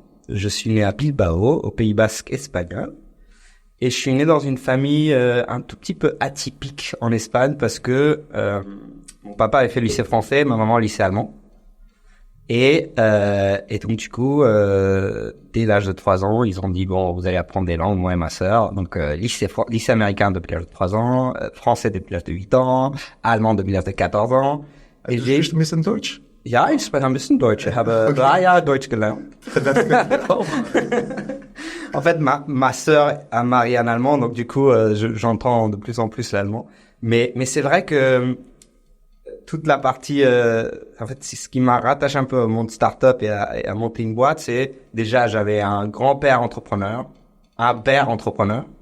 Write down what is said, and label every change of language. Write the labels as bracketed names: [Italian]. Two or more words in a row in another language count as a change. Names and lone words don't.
[French] Je suis né à Bilbao, au Pays Basque espagnol. Et je suis né dans une famille un tout petit peu atypique en Espagne parce que Mon papa avait fait le lycée français, ma maman le lycée allemand. Et donc du coup, dès l'âge de 3 ans, ils ont dit bon, vous allez apprendre des langues, moi et ma sœur. Donc lycée américain depuis l'âge de 3 ans, français depuis l'âge de 8 ans, allemand depuis l'âge de 14 ans. Et j'ai juste [German] ein Deutsch. Ja, ich spreche ein bisschen Deutsch. Ich habe 3 Jahre Deutsch gelernt. [French] En fait, ma sœur a marié un Allemand, donc du coup, j'entends de plus en plus l'allemand. Mais c'est vrai que toute la partie, en fait, c'est ce qui m'a rattaché un peu au monde start-up et à monter une boîte, c'est déjà j'avais un grand-père entrepreneur, un père entrepreneur.